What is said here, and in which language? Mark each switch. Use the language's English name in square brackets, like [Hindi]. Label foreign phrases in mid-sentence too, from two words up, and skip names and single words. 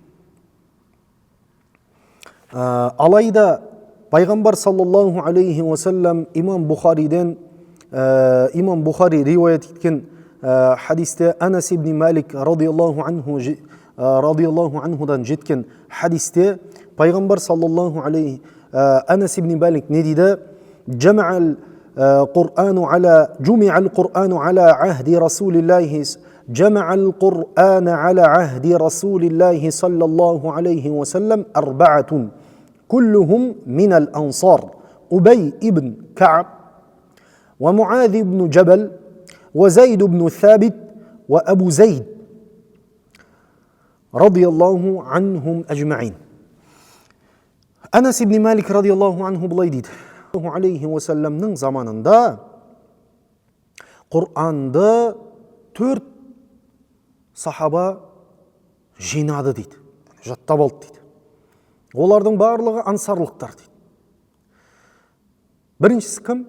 [Kazakh] Алайда пайғамбар [Arabic] صلى الله عليه وسلم [Kazakh] имам Бұхари риуаят еткен хадисте, Анас ибн Малик [Arabic] رضي الله عنه [Kazakh] жеткен хадисте пайғамбар [Arabic] صلى الله عليه [Kazakh] Анас ибн Малик не дейді? [Arabic] جمع القرآن على عهد رسول الله صلى الله عليه وسلم 4 كلهم من الأنصار أبي ابن كعب ومعاذ بن جبل وزيد بن ثابت وأبو زيد رضي الله عنهم أجمعين. أنس بن مالك رضي الله عنه [Kazakh] былай дейді: [Arabic] عليه وسلم [Kazakh] заманында Құранды 4 сахаба жинады дейді, жаттап алды дейді. Олардың барлығы ансарлықтар дейді. Біріншісі кім?